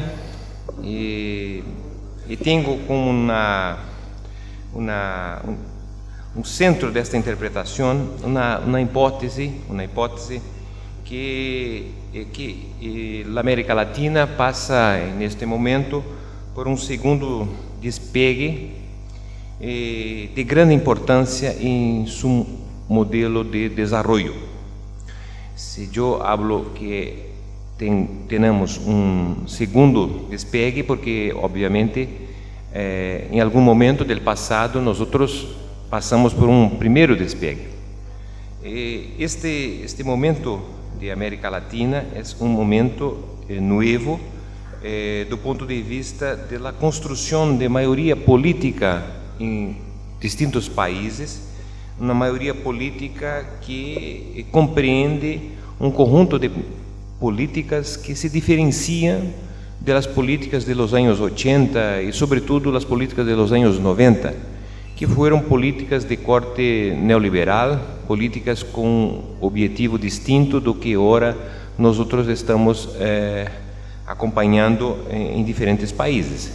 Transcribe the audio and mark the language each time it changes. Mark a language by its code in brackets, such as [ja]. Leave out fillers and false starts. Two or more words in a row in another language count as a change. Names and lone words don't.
[pt] E tenho como um centro desta interpretação uma hipótese que a América Latina passa neste momento por um segundo despegue de grande importância em seu modelo de desenvolvimento. Se eu [es] hablo que tenemos un segundo despegue porque obviamente en algún momento del pasado nosotros pasamos por un primero despegue. Este momento de América Latina es un momento nuevo [pt] do ponto de vista [es] de la construcción de mayoría política en distintos países, una mayoría política que [pt] compreende [es] un conjunto de políticas [pt] que se diferenciam das políticas de los anos 80 e sobretudo das políticas de los anos 90, que foram políticas de corte neoliberal, políticas com objetivo distinto do que agora nós estamos acompanhando em diferentes países.